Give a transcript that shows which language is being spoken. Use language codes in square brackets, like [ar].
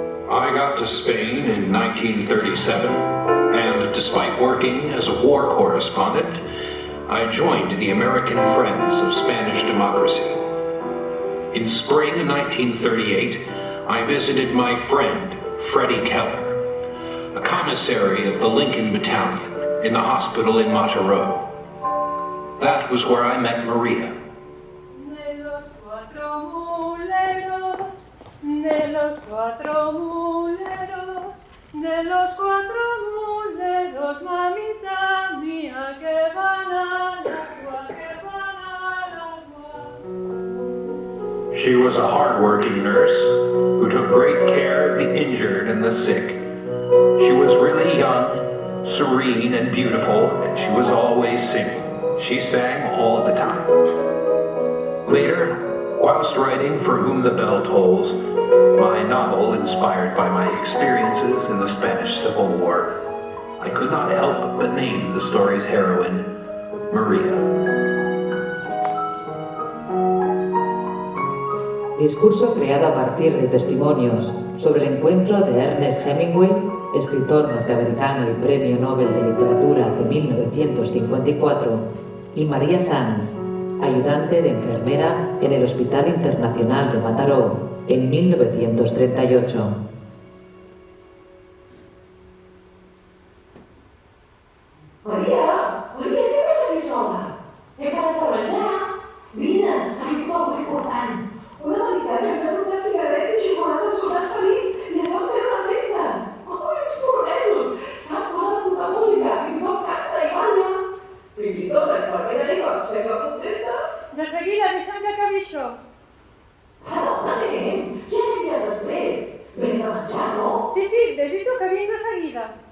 [en] I got to Spain in 1937, and despite working as a war correspondent, I joined the American Friends of Spanish Democracy. In spring 1938, I visited my friend, Freddie Keller, a commissary of the Lincoln Battalion in the hospital in Mataró. That was where I met Maria. [es] De los cuatro muleros, de los cuatro muleros, de los cuatro muleros, mamita mía, que van al agua, que van al agua. [en] She was a hard-working nurse who took great care of the injured and the sick. She was really young, serene and beautiful, and she was always singing. She sang all the time. Later, whilst writing For Whom the Bell Tolls, my novel inspired by my experiences in the Spanish Civil War, I could not help but name the story's heroine, Maria. [es] Discurso creado a partir de testimonios sobre el encuentro de Ernest Hemingway, escritor norteamericano y Premio Nobel de Literatura de 1954, y María Sanz, ayudante de enfermera en el Hospital Internacional de Mataró en 1938. [ca] Maria, què fas aquí sola? He parat per menjar. Vine, aquí tot molt important. Una americana ens ha portat cigarrets i xocolata als soldats ferits i estan fent una festa. Uns polonesos! S'han posat a tocar música i tothom canta i balla. Fins i tot la infermera Eva sembla contenta. De seguida, deixa'm que acabi això. Ara, on anem? Ja seguiràs després. Vens de menjar, no? Sí, desitjo que vinc de seguida.